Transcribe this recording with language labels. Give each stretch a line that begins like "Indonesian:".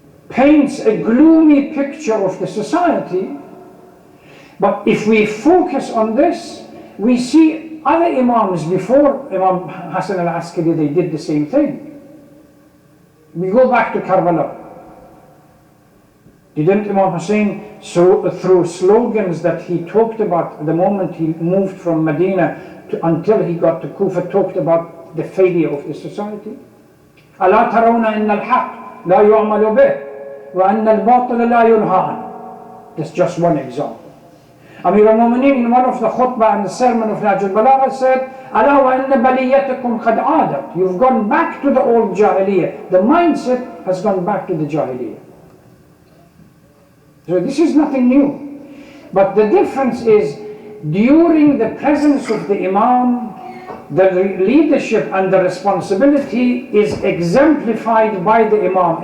English: Paints a gloomy picture of the society, but if we focus on this, we see other Imams before Imam Hasan Al Askari, they did the same thing. We go back to Karbala. Didn't Imam Hussein, through slogans that he talked about the moment he moved from Medina until he got to Kufa, talked about the failure of the society?
Arabic: ألا ترون إن الحق لا يعمل به وأن الباطل لا ينهى عنه.
English: That's just one example. Amir al-Mu'mineen in one of the khutbah and the sermon of Nahj al-Balagha said,
Arabic: ألا وإن بليتكم قد عادت.
English: You've gone back to the old Jahiliyyah. The mindset has gone back to the Jahiliyyah. So this is nothing new. But the difference is, during the presence of the Imam, the leadership and the responsibility is exemplified by the Imam.